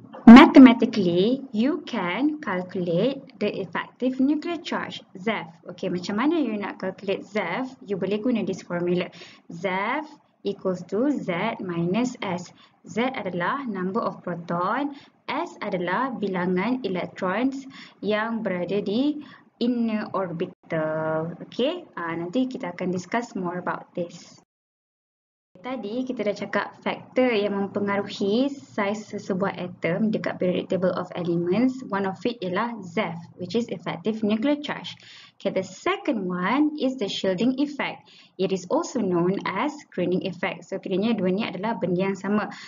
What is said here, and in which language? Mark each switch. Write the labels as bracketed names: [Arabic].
[English] Mathematically, you can calculate the effective nuclear charge, ZEV. [Malay] Okay, macam mana you nak calculate ZEV? [English] You [Malay] boleh guna [English] this formula. ZEV equals to Z minus S. [Malay] Z adalah number of proton, S adalah bilangan electrons yang berada di inner orbital. Okay, nanti kita akan discuss more about this. Tadi kita dah cakap faktor yang mempengaruhi saiz sesebuah atom dekat periodic table of elements. [English] One of it ialah ZEV, which is effective nuclear charge. Okay, the second one is the shielding effect. It is also known as screening effect. [Malay] So, kiranya dua ni adalah benda yang sama.